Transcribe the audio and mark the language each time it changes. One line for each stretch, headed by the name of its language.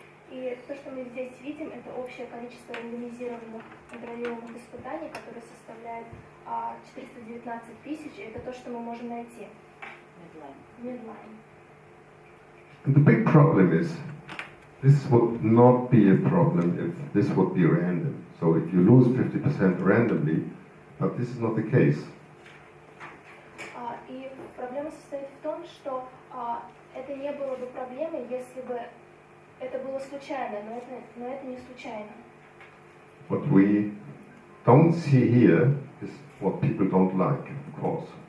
Russian: И то, что мы здесь видим, это общее количество рандомизированных контролируемых испытаний, которое составляет 419 тысяч, и это то, что мы можем найти в Медлайне.
English: And the big problem is, this would not be a problem if this would be random. So if you lose 50% randomly, but this is not the case.
Russian: И проблема состоит в том, что это не было бы проблемой, если бы это было случайно, но это не случайно.
English: What we don't see here is what people don't like, of course.